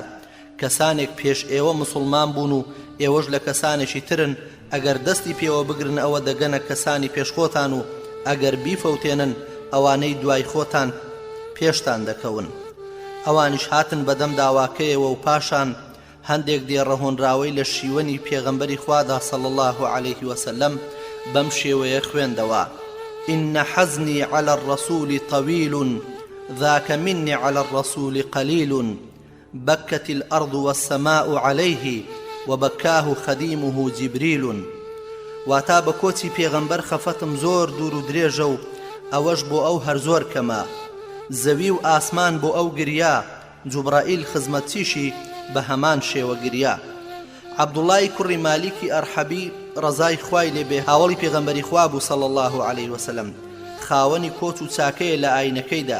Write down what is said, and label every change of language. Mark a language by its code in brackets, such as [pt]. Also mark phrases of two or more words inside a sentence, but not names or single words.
[ckb] کەسانێک پێش ئێوە موسڵمان بوون و ئێوەش لە کەسانێکی ترن، ئەگەر دەستی پێوە بگرن ئەوە دەگەنە کەسانی پێشخۆتان و ئەگەر بیفەوتێنن ئەوانەی دوای خۆتان پێشتان دەکەون. ئەوانیش هاتن بەدەم داواکەیەوە و پاشان هەندێک دێڕەهۆنراوەی لە شیوەنی پێغەمبەری خوادا [ar] صلی الله عليه وسلم [ckb] بەم شێوەیە خوێندەوە: [ar] إن حزني على الرسول طويل ذاك مني على الرسول قليل بكت الأرض والسماء عليه وبكاه خديمه جبريل. [ckb] واتا بە کۆچی پێغەمبەر خەفەتم زۆر دوور و درێژە و ئەوەش بۆ ئەو هەر زۆر کەمە، زەوی و ئاسمان بۆ ئەو گریا، جوبرائیل خزمەتچیشی بە هەمان شێوە گریا. عەبدوڵای کوڕی مالیکی ئەرحەبی ڕەزای خوای لێبێ هاوڵی پێغەمبەری خوا بوو [ar] صلی الله عليه وسلم، [ckb] خاوەنی کۆچ و چاکەیە لە ئاینەکەیدا.